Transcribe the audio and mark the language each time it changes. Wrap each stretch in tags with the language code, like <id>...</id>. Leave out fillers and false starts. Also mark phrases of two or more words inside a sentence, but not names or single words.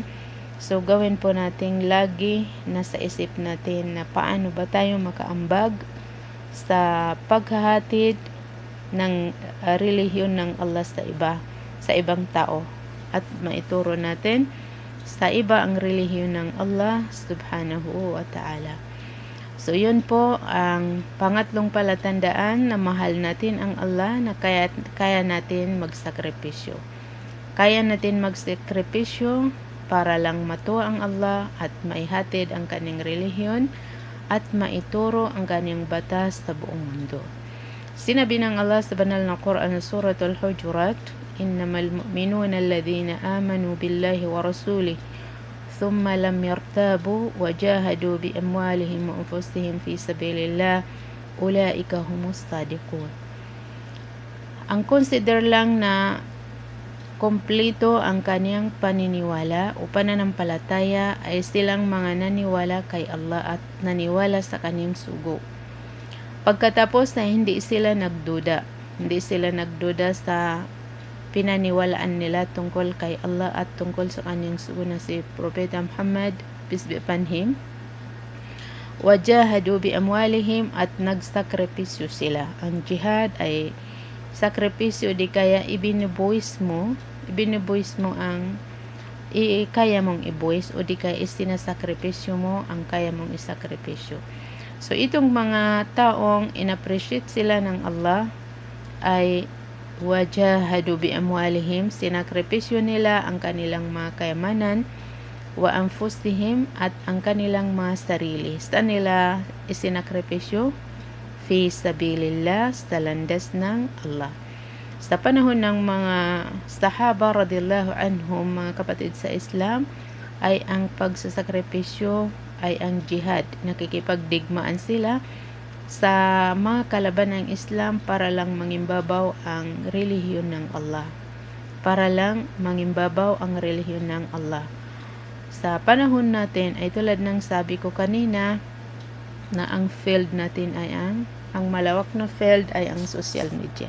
<tl>So gawin po nating lagi nasa isip natin na paano ba tayo makaambag sa paghahatid ng relihiyon ng Allah sa ibang tao, at maituro natin sa iba ang relihiyon ng Allah</tl> <ar>سبحانه وتعالى.</ar> <tl>So yun po ang pangatlong palatandaan na mahal natin ang Allah, na kaya natin magsakripisyo. Kaya natin magsakripisyo para lang matuwa ang Allah at maihatid ang kanyang relihiyon at maituro ang kanyang batas sa buong mundo. Sinabi ng Allah sa banal na Quran sa Suratul Hujurat,</tl> <ar>إنما المؤمنون الذين آمنوا بالله ورسوله ثم لم يرتابوا وجاهدوا بأموالهم وأنفسهم في سبيل الله أولئك هم الصادقون.</ar> <tl>Ang consider lang na kompleto ang kaniyang paniniwala o pananampalataya ay silang mga naniwala kay Allah at naniwala sa kaniyang sugo. Pagkatapos na hindi sila nagduda sa pinaniwalaan nila tungkol kay Allah at tungkol sa kaniyang sugo na si Propeta Muhammad,</tl> <en>peace be upon him.</en> <ar>وجاهدوا بأموالهم,</ar> <tl>at nagsakripisyo sila. Ang jihad ay sakripisyo, di kaya ibinubuwis mo ang kaya mong ibuwis, o di kaya isinasakripisyo mo ang kaya mong isakripisyo. So itong mga taong inappreciate sila ng Allah ay</tl> <ar>وجاهدوا بأموالهم,</ar> <tl>sinakripisyo nila ang kanilang mga kayamanan,</tl> <ar>وأنفسهم,</ar> <tl>at ang kanilang mga sarili. Saan nila isinakripisyo?</tl> <ar>في سبيل الله,</ar> <tl>sa landas ng Allah. Sa panahon ng mga sahaba</tl> <ar>رضي الله عنهم,</ar> <tl>mga kapatid sa Islam, ay ang pagsasakripisyo ay ang jihad. Nakikipagdigmaan sila sa mga kalaban ng Islam para lang mangimbabaw ang relihiyon ng Allah. Sa panahon natin ay tulad ng sabi ko kanina, na ang field natin ay ang malawak na field ay ang</tl> <en>social media.</en>